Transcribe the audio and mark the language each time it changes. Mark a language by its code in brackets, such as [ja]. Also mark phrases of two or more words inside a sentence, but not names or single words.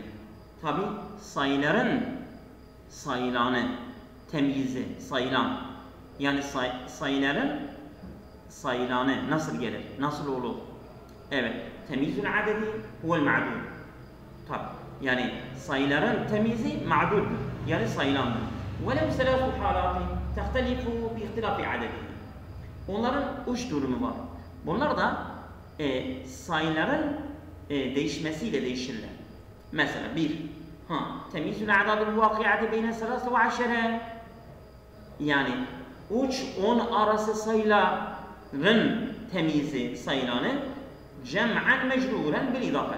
[tr] Tabi sayıların sayılanı, temyizi, sayılan. Yani sayıların sayılanı nasıl gelir, nasıl olur? Evet. [ar] تمييز العدد هو المعدود. [tr] Tabi. Yani sayıların temizi ma'duddur. Yani sayılandır. [ar] وَلَوْ سَلَاسُ حَالَاتٍ تَخْتَلِفُ بِاِخْتِلَافِ عَدَدِهِ. [tr] Onların üç durumu var. Bunlar da sayıların değişmesiyle değişirler. Mesela bir, [ar] تمييز الأعداد الواقعة بين ثلاثة وعشرة. [tr] Yani 3-10 arası sayıların temizi sayılanı [ar] جمعا مجرورا بالإضافة.